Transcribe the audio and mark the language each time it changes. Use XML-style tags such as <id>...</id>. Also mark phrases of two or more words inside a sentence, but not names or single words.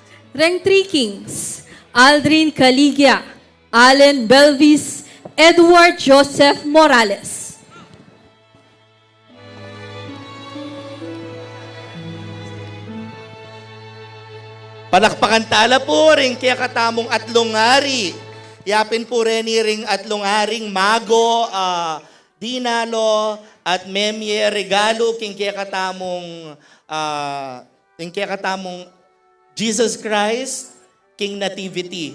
<pam>Reng Three Kings, Aldrin Caligya, Allen Belvis, Edward Joseph Morales. Palakpakan tala po rin kaya katamong atlongari. Yapin po rin ring atlongaring mago, dinalo, at memye regalo king kaya katamong Jesus Christ, King Nativity.</pam>